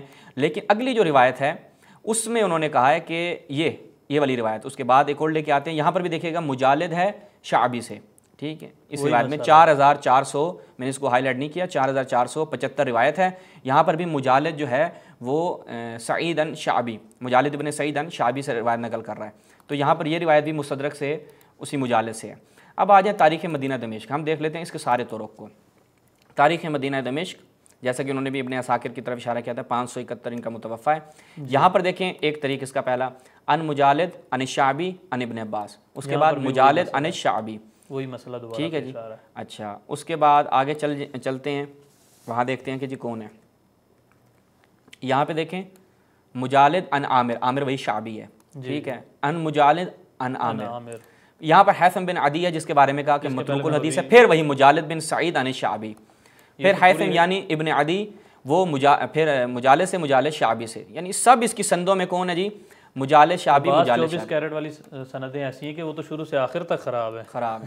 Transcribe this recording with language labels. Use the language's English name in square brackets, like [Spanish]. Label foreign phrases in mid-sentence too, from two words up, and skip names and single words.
[Hindi] लेकिन अगली जो रिवायत है उसमें उन्होंने कहा है कि ये वाली रिवायत, उसके बाद एक और लेके आते हैं, यहाँ पर भी देखिएगा मुजालिद है शाबी से, ठीक है। इस रिवायत में 4400, मैंने इसको हाईलाइट नहीं किया, 4475 रिवायत है। यहाँ पर भी मुजालिद जो है वो सईद अन शाबी, मुजालिद इब्न सईद अन शाबी से रिवायत नकल कर रहा है, तो यहाँ पर ये रिवायत भी मुस्तदरक से उसी मुजालिद से है। अब आ जाए तारीख़ मदीना दमिश्क, हम देख लेते हैं इसके सारे तुरुक को। तारीख़ मदीना दमिश्क, जैसा कि उन्होंने भी इब्न असाकिर की तरफ इशारा किया था, 571 इनका मुतवफ़ा है। यहाँ पर देखें एक तरीक़ इसका पहला, अन मुजालिद अन शाबी अन इब्न अब्बास, उसके बाद मुजालिद अन शाबी, वही मसला दोबारा, ठीक है जी। अच्छा, उसके बाद आगे चलते हैं, वहाँ देखते हैं कि जी कौन है। यहाँ पे देखें मुजालिद अन आमिर, आमिर वही शाबी है, ठीक है, अन मुजालिद अन आमिर। यहाँ पर हैसम बिन अदी है जिसके बारे में कहा कि [Arabic] متروك الحديث [Hindi] है, फिर वही मुजालिद बिन सईद अन शाबी, फिर हैसम यानी इब्न अदी, वो फिर मुजालिद से मुजालिद शाबी से, यानी सब इसकी संदों में कौन है जी, मुजालिद शाबी, मुजालिद 24 कैरेट वाली सनदें ऐसी हैं कि वो तो शुरू से आखिर तक ख़राब है।